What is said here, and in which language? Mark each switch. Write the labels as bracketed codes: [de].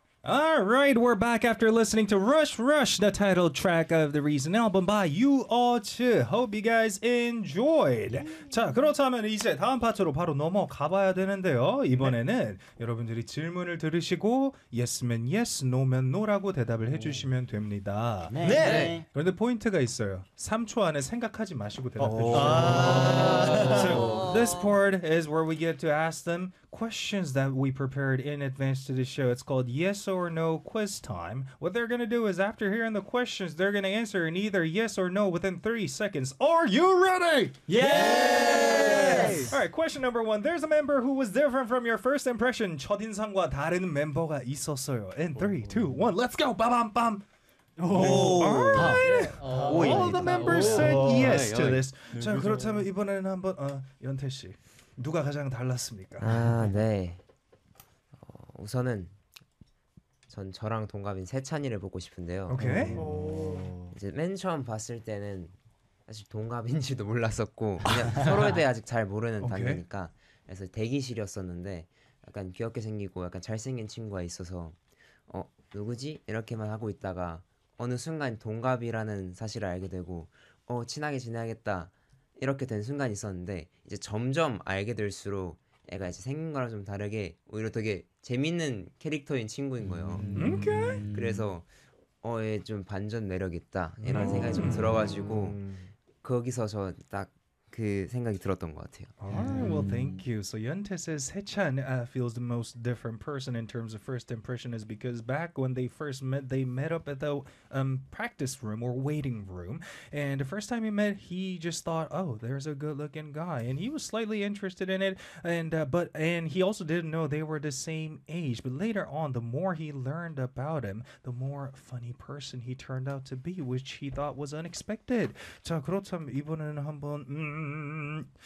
[en] All right, we're back after listening to Rush Rush, the title track of the Reason album by You All Too. Hope you guys enjoyed. [ko] 자, 그렇다면 이제 다음 파트로 바로 넘어가 봐야 되는데요. 이번에는 네. 여러분들이 질문을 들으시고 yes면 yes, no면 no라고 대답을 해주시면 됩니다. 네. 네. 네. 그런데 포인트가 있어요. 3초 안에 생각하지 마시고 대답해주세요. [en] This part is where we get to ask them questions that we prepared in advance to the show. It's called yes or no quiz time. What they're going to do is after hearing the questions, they're going to answer in either yes or no within 3 seconds. Are you ready? Yes! All right, question number one. There's a member who was different from your first impression. [ko] 첫인상과 다른 멤버가 있었어요. [en] In 3, 2, 1, let's go. Ba-bam, bam. Oh, all right. Oh, all the members said yes to this. [ko] 자, 그렇다면 이번에는 한번 연태 씨 누가 가장 달랐습니까? 아, 네. 우선은 전 저랑 동갑인 세찬이를 보고 싶은데요. 오케이. 이제 맨 처음 봤을 때는 사실 동갑인지도 몰랐었고 그냥 서로에 대해 아직 잘 모르는 단계니까 그래서 대기실이었었는데 약간 귀엽게 생기고 약간 잘생긴 친구가 있어서 누구지? 이렇게만 하고 있다가 어느 순간 동갑이라는 사실을 알게 되고 친하게 지내야겠다 이렇게 된 순간이 있었는데 이제 점점 알게 될수록 애가 이제 생긴 거랑 좀 다르게 오히려 되게 재밌는 캐릭터인 친구인 거예요. 오케이. 그래서 얘 좀 반전 매력 있다 이런 생각이 좀 들어가지고 거기서 저 딱 그 생각이 들었던 것 같아요. [en] Alright, well, thank you. So Yeonte says Sechan feels the most different person in terms of first impression is because back when they first met, they met up at the practice room or waiting room. And the first time he met, he just thought, oh, there's a good-looking guy. And he was slightly interested in it. And he also didn't know they were the same age. But later on, the more he learned about him, the more funny person he turned out to be, which he thought was unexpected. [ko] 자, 그렇다면 이번에는 한번...